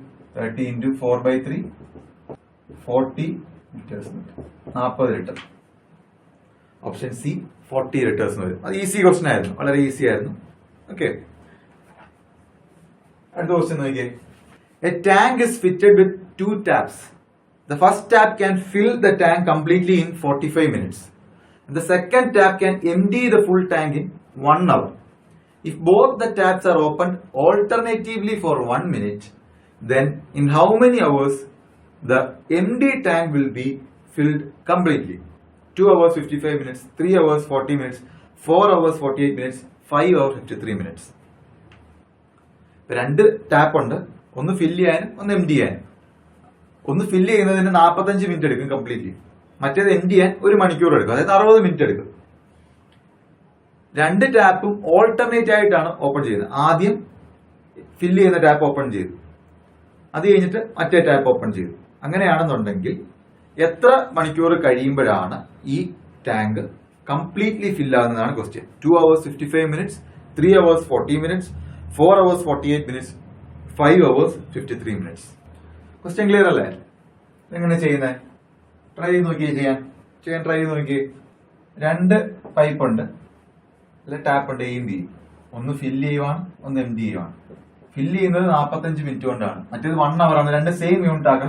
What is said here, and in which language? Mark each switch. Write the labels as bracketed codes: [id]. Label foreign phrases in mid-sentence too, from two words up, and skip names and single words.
[ml] 30 × 4/3 40 ലിറ്റേഴ്സ്, 40 ലിറ്റർ. [en] option C [ml] 40 ലിറ്റേഴ്സ് വരും. അത് [en] easy question [ml] ആയിരുന്നു, വളരെ ഈസി ആയിരുന്നു. ഓക്കെ, അടുത്ത ക്വസ്റ്റ്യൻ നോക്കിയേ. [en] A tank is fitted with 2 taps. The first tap can fill the tank completely in 45 minutes. The second tap can empty the full tank in 1 hour. If both the taps are opened alternatively for 1 minute, then in how many hours the empty tank will be filled completely? 2 hours 55 minutes, 3 hours 40 minutes, 4 hours 48 minutes, 5 hours 53 minutes. [ml] രണ്ട് ടാപ്പ് ഉണ്ട്, ഒന്ന് ഫില്ല് ചെയ്യാനും ഒന്ന് എം ഡി ചെയ്യാനും. ഒന്ന് ഫില്ല് ചെയ്യുന്നതിന് 45 മിനിറ്റ് എടുക്കും കംപ്ലീറ്റ്ലി, മറ്റേത് എം ഡി ചെയ്യാൻ 1 മണിക്കൂർ എടുക്കും, അതായത് 60 മിനിറ്റ് എടുക്കും. രണ്ട് ടാപ്പും ഓൾട്ടർനേറ്റ് ആയിട്ടാണ് ഓപ്പൺ ചെയ്യുന്നത്. ആദ്യം ഫില്ല് ചെയ്യുന്ന ടാപ്പ് ഓപ്പൺ ചെയ്തു, അത് കഴിഞ്ഞിട്ട് മറ്റേ ടാപ്പ് ഓപ്പൺ ചെയ്തു. അങ്ങനെയാണെന്നുണ്ടെങ്കിൽ എത്ര മണിക്കൂർ കഴിയുമ്പോഴാണ് ഈ ടാങ്ക് കംപ്ലീറ്റ്ലി ഫില്ലാകുന്നതാണ് ക്വസ്റ്റ്യൻ. [en] 2 hours 55 minutes, 3 hours 40 minutes, 4 hours 48 minutes, 5 hours 53 minutes. question clear [ml] അല്ലേ? എങ്ങനെ ചെയ്യുന്നത്? ട്രൈ ചെയ്ത് നോക്കിയേ, ചെയ്യാൻ ട്രൈ ചെയ്ത് നോക്കിയേ. രണ്ട് പൈപ്പ് ഉണ്ട്, അല്ലെ ടാപ്പ് ഉണ്ട്, എയും ബിയും. ഒന്ന് ഫില്ല് ചെയ്യുവാണ്, ഒന്ന് എം ഡി ചെയ്യുവാണ്. ഫില്ല് ചെയ്യുന്നത് 45 മിനിറ്റ് കൊണ്ടാണ്, മറ്റേത് 1 hour ആണ്. രണ്ട് [en] same unit [ml] ആക്കണം.